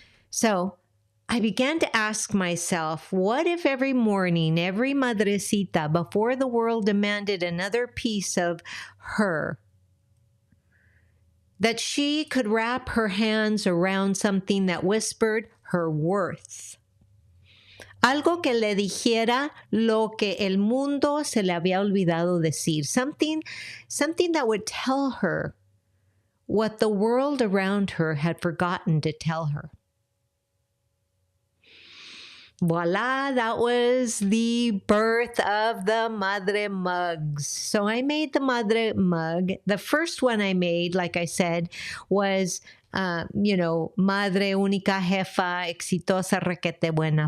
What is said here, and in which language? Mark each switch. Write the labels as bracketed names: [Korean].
[English] So I began to ask myself, what if every morning, every madrecita before the world demanded another piece of her, that she could wrap her hands around something that whispered her worth? [Spanish] Algo que le dijera lo que el mundo se le había olvidado decir. [English] Something that would tell her what the world around her had forgotten to tell her. Voila, that was the birth of the Madre mugs. So I made the Madre mug. The first one I made, like I said, was, [Spanish] Madre única, jefa, exitosa, requete buena.